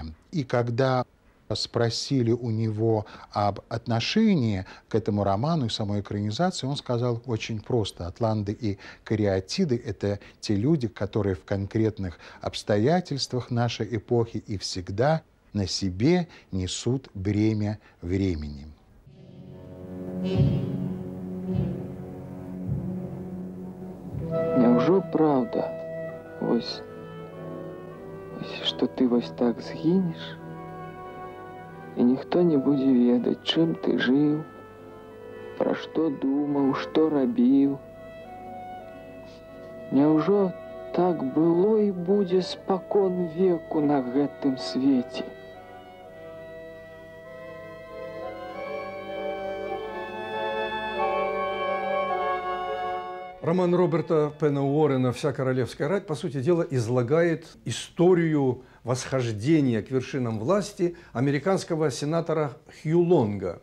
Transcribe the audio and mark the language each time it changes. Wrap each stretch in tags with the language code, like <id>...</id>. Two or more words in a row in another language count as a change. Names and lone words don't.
<ru>И когда спросили у него об отношении к этому роману и самой экранизации, он сказал очень просто: «Атланты и кариатиды – это те люди, которые в конкретных обстоятельствах нашей эпохи и всегда на себе несут бремя времени».</ru> <be>Няўжо правда, што ты вось так згінеш, і ніхто не будзе ведаць, чым ты жыў, пра што думаў, што рабіў. Няўжо так было і будзе спакон веку на гэтым свеце?</be> <ru>Роман Роберта Пена Уоррена «Вся королевская рать», по сути дела, излагает историю восхождения к вершинам власти американского сенатора Хью Лонга.</ru>